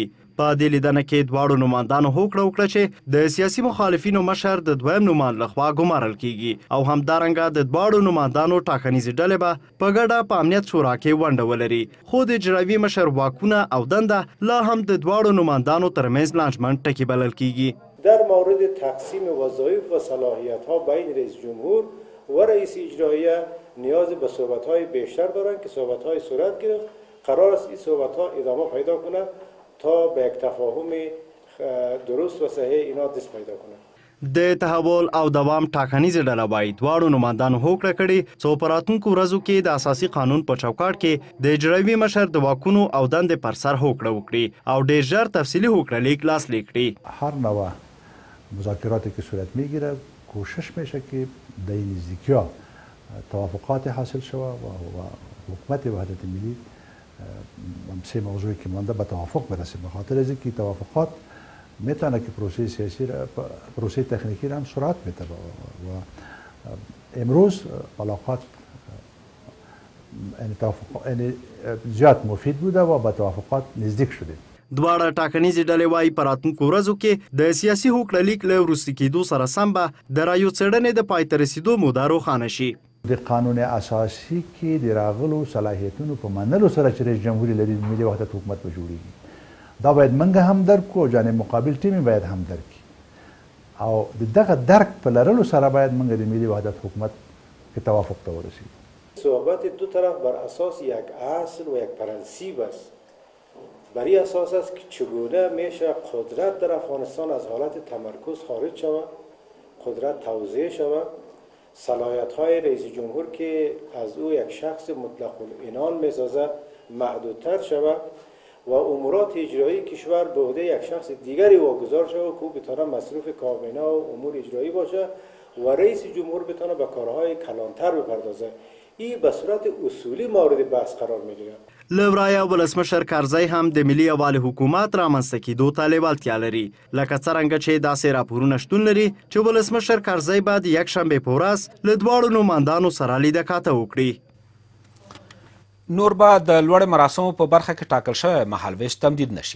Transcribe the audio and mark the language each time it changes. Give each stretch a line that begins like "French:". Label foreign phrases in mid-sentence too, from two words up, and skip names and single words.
Pashto: په دې لیدنه کې دواړو نمایندانو هوکړه وکړه چې د سیاسي مخالفینو مشر د دویم نمایند لخوا ګمارل کېږي او همدارنګه د دواړو نمایندانو ټاکنیزې ډلې به په ګډه په امنیت شورا کې ونډه ولري، خو د اجرایوي مشر واکونه او دنده لا هم د دواړو نمایندانو ترمنځ لانجمن ټکي بلل کېږي.
Persian: در مورد تقسیم وظایف و صلاحیت‌ها بین رئیس جمهور و رئیس اجراییه نیاز به صحبت‌های بیشتر دارند که صحبت‌های صورت گرفت. قرار است این صحبت‌ها ادامه پیدا کنند تا به یک تفاهم درست و صحیح اینا دست پیدا کنند.
Pashto: د تحول او دوام ټاکنیزې ډله وایي دواړو نمایندانو هوکړه کړې څو په راتلونکو ورځو کې د اساسي قانون په چوکاټ کې د اجرایوي مشر د واکونو او دندې پر سر هوکړه وکړي او ډېر ژر تفصیلي هوکړهلیک لاسلیک کړي.
Persian: هر نوع مذاکراتی که صورت میگیره کوشش میشه که در این نزدیکی‌ها توافقات حاصل شود و حکومت وحدت ملی 3 موضوعی که مانده به توافق برسه، به خاطر از اینکه توافقات میتونه که پروسه سیاسی را پروسه تکنیکی را هم سرعت بده و امروز علاقات زیاد مفید بوده و به توافقات نزدیک شده.
Pashto: دواړه ټاکنیزې ډلې وایي په راتلونکو ورځو کې د سیاسي هوکړهلیک له وروستي کېدو سره سم به د رایو څېړنې د پای ته رسېدو موده روښانه شي. د قانون اساسي کې د راغلو صلاحیتونو په منلو سره چې رئیس جمهور لري ملي وحدت حکومت به جوړېږي، دا باید موږ هم درک کړو او جانب مقابل ټیم باید هم درک کړي او د دغه درک په لرلو سره باید موږ د ملي وحدت حکومت کې توافق ته ورسېږو.
Persian: صحبت دو طرف بر اساس یک اصل و یک پرنسیب است. بر این اساس است که چگونه میشه قدرت در افغانستان از حالت تمرکز خارج شود، قدرت توزیع شود، صلاحیت‌های رئیس جمهور که از او یک شخص مطلق العنان می‌سازد محدودتر شود و امورات اجرایی کشور به عهده یک شخص دیگری واگذار شود که او بتونه مصروف کابینه و امور اجرایی باشه و رئیس جمهور بتونه به کارهای کلانتر بپردازه. این به صورت اصولی مورد بحث قرار میگیره.
Pashto: له ورایه ولسمشر کرزی هم د ملي یووالي حکومت رامنځته کېدو ته لیوالتیا لري، لکه څرنګه چې داسې راپورونه شتون لري چې ولسمشر کرزی به د یکشنبې په ورځ له دواړو نمایندانو سره لیده کاته وکړي. نور به د لوړې مراسمو په برخه کې ټاکل شوی مهالویش تمدید نشي.